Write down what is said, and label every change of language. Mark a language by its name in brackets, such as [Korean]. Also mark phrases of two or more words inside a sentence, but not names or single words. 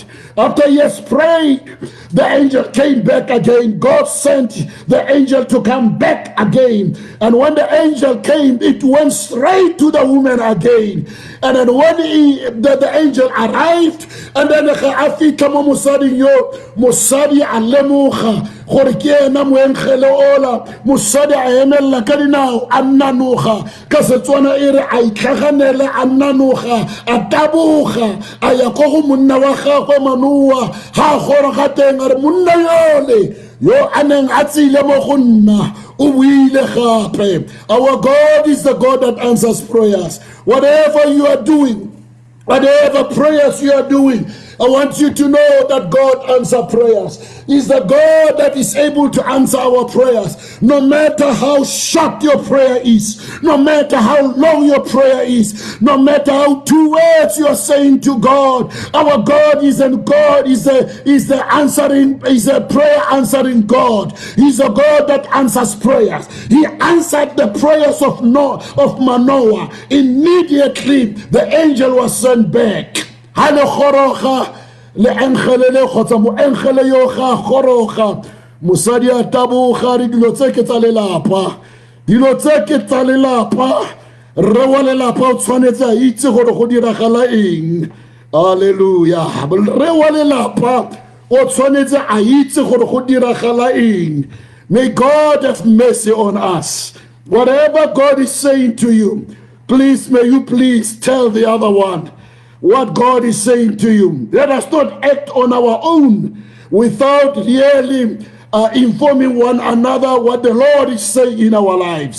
[English] After he has prayed, the angel came back again. God sent the angel to come back again. And when the angel came, it went straight to the woman again. And then when the angel arrived, and then [Tswana] afika mo mosadi yo, mosadi a lemoga gore ke ena moenkgele ola, mosadi a emelela ka dinao a nnanoga, ka Setswana e re a itlhaganele a nnanoga, a taboga, a ya ko go monna wa gagwe Manoa, ha a goroga teng a re monna yole yo a neng a tsile mo go nna o buile gape. [English] Our God is the God that answers prayers. Whatever you are doing, whatever prayers you are doing, I want you to know that God answers prayers. He's the God that is able to answer our prayers. No matter how short your prayer is, no matter how long your prayer is, no matter how 2 words you are saying to God, our God is a prayer answering God. He's a God that answers prayers. He answered the prayers of Manoah. Immediately the angel was sent back. [Tswana] Le enkgele le kgotsa mo enkgele yo ga goroga, mosadi a taboga re dilo tse ke tsa lelapa, dilo tse ke tsa lelapa. Re wa lelapa o tshwanetse a itse gore go diragala eng. Hallelujah. Re wa lelapa o tshwanetse a itse gore go diragala eng. [English] May God have mercy on us. Whatever God is saying to you, please, may you please tell the other one what God is saying to you. Let us not act on our own without really informing one another what the Lord is saying in our lives.